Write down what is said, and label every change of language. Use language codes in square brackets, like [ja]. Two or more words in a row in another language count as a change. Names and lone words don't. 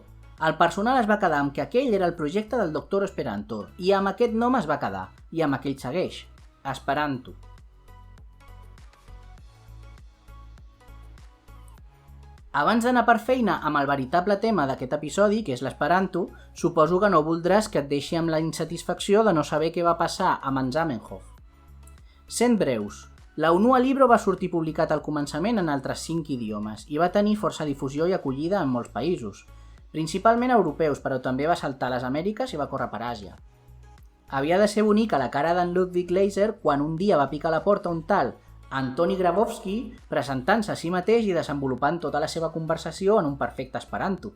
[ca] El personal es va quedar amb que aquell era el projecte del Doctor Esperanto, i amb aquest nom es va quedar, i amb aquell segueix, Esperanto. Abans d'anar per feina amb el veritable tema d'aquest episodi, que és l'Esperanto, suposo que no voldràs que et deixi amb la insatisfacció de no saber què va passar amb en Zamenhof. Sent breus, la Unua Libro va sortir publicat al començament en altres 5 idiomes i va tenir força difusió i acollida en molts països, principalment europeus, però també va saltar a les Amèriques i va córrer per Àsia. Havia de ser bonica la cara d'en Ludwig Leiser quan un dia va picar a la porta un tal Antoni Grabowski presentant-se a si mateix i desenvolupant tota la seva conversació en un perfecte esperanto.